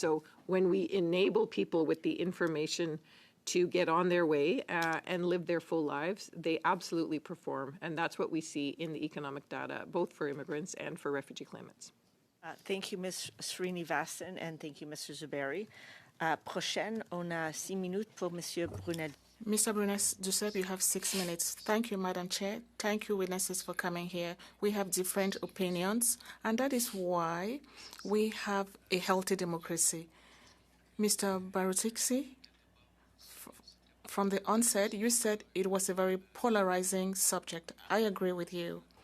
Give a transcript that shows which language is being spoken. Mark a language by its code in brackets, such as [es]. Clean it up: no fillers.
[en] So when we enable people with the information to get on their way and live their full lives, they absolutely perform. And that's what we see in the economic data, both for immigrants and for refugee claimants. Thank you, Ms. Srinivasan, and thank you, Mr. 𝐦𝐵�R𝐸. [fr] Prochaine, on a 6 minutes pour Monsieur Brunel. [en] Mr. Brunel-Duceppe, you have 6 minutes. Thank you, Madam Chair. Thank you, witnesses, for coming here. We have different opinions, and that is why we have a healthy democracy. Mr. 𝐦𝐵𝐸, from the onset, you said it was a very polarizing subject. I agree with you.